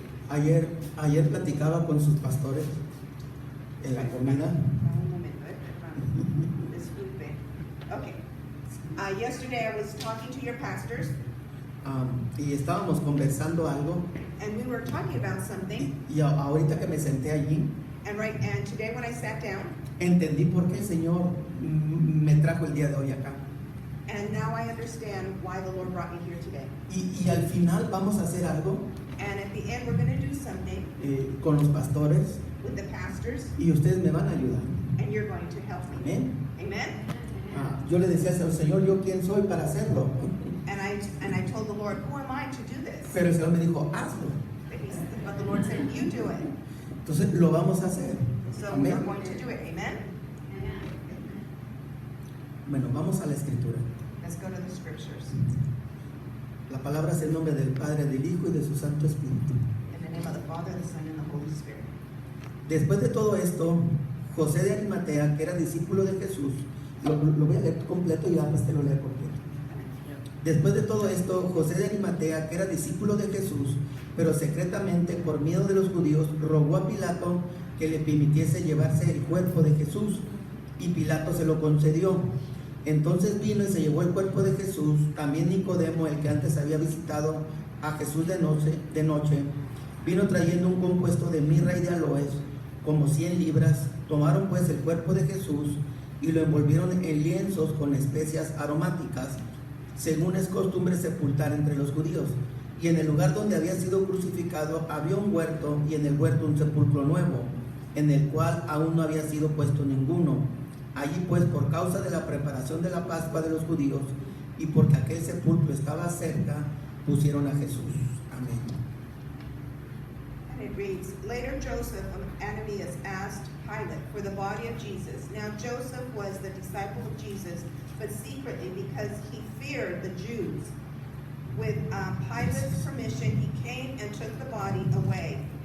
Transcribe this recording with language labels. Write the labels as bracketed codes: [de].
[es] Ayer platicaba con sus pastores en la comida. Un momento, hermano. Disculpe. Okay. [en] Yesterday I was talking to your pastors, [es] Y estábamos conversando algo. [en] and we were talking about something. [es] Y ahorita que me senté allí, [en] And today when I sat down, [es] entendí por qué el Señor me trajo el día de hoy acá. [en] and now I understand why the Lord brought me here today. [es] Y al final vamos a hacer algo [en] And at the end, we're going to do something [es] con los pastores [en] with the pastors, [es] y ustedes me van a ayudar. [en] and you're going to help me. [es] Amén. [en] Amen? [es] Yo le decía al Señor, ¿yo quién soy para hacerlo? [en] And I told the Lord, who am I to do this? [es] Pero el Señor me dijo, hazlo. [en] But the Lord said, you do it. [es] Entonces lo vamos a hacer. [en] So we are [es] Amén. [en] going to do it. Amen? [es] Bueno, vamos a la escritura. [en] Let's go to the scriptures. [es] La palabra es el nombre del Padre, del Hijo y de su Santo Espíritu. [en] In the name of the Father, the Son, and the Holy Spirit. [es] Después de todo esto, José de Arimatea, que era discípulo de Jesús, lo voy a leer completo y después te lo leo completo. Después de todo esto, José de Arimatea, que era discípulo de Jesús, pero secretamente por miedo de los judíos, rogó a Pilato que le permitiese llevarse el cuerpo de Jesús, y Pilato se lo concedió. Entonces vino y se llevó el cuerpo de Jesús. También Nicodemo, el que antes había visitado a Jesús de noche, vino trayendo un compuesto de mirra y de aloes, como 100 libras. Tomaron pues el cuerpo de Jesús y lo envolvieron en lienzos con especias aromáticas, según es costumbre sepultar entre los judíos. Y en el lugar donde había sido crucificado había un huerto, y en el huerto un sepulcro nuevo, en el cual aún no había sido puesto ninguno. Allí pues, por causa de la preparación de la Pascua de los judíos, y porque aquel sepulcro estaba cerca, pusieron a Jesús. Amén. [en] And it reads, later Joseph of Arimathea asked Pilate for the body of Jesus. Now Joseph was the disciple of Jesus, but secretly because he feared the Jews. With Pilate's permission, he came and took the body away.